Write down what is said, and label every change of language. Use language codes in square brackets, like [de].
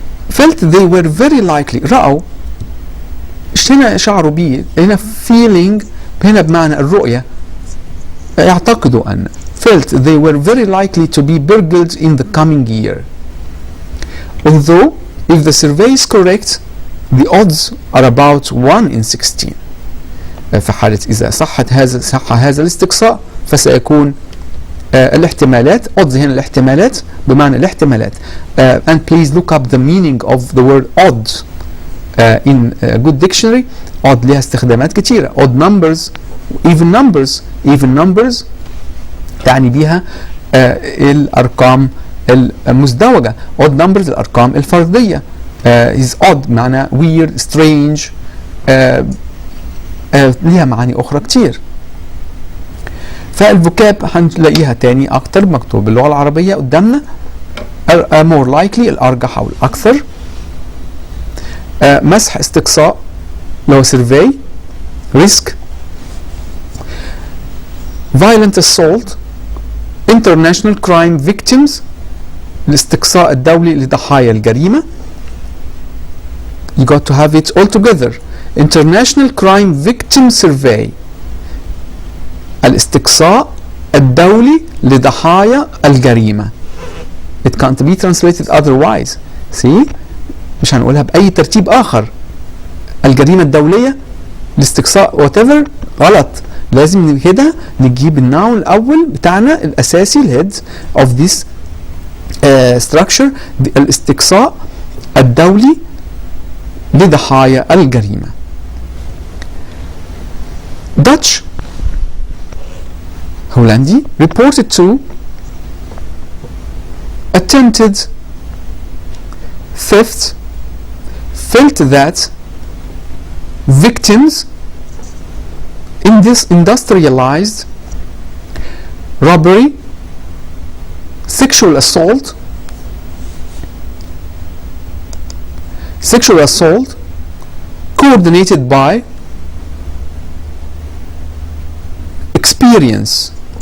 [en] felt they were very likely، [ar] رأوا، هنا شعروا به، هنا [en] feeling [ar] هنا بمعنى الرؤية، يعتقدوا أن [en] felt they were very likely to be burgled in the coming year. although if the survey is correct the odds are about 1 in 16. [ar] في حالة إذا صح هذا الاستقصاء فسيكون الاحتمالات، odds هنا الاحتمالات بمعنى الاحتمالات. [en] and please look up the meaning of the word odd in a good dictionary. [ar] odd لها استخدامات كثيرة. [en] odd numbers، even numbers. [ar] even numbers تعني بها الأرقام المزدوجة. odd numbers الأرقام الفردية. is odd معنى weird, strange، لها معاني أخرى كتير. فالفوكاب هنلاقيها تاني أكتر مكتوب باللغة العربية قدامنا. more likely الأرجح أو الأكثر. مسح استقصاء لو survey. [en] risk. violent assault. international crime victims [ar] الاستقصاء الدولي لضحايا الجريمة. [en] you got to have it all together. international crime victim survey [ar] الاستقصاء الدولي لضحايا الجريمة. [en] it can't be translated otherwise. [ar] see مش هنقولها بأي ترتيب آخر. الجريمة الدولية، الاستقصاء whatever، غلط. لازم كده نجيب الناون الأول بتاعنا الأساسي الهيد [en] of this structure، [ar] الاستقصاء الدولي لضحايا الجريمة. [en] Dutch هولندي reported to attempted theft felt that victims in this industrialized robbery, sexual assault coordinated by experience.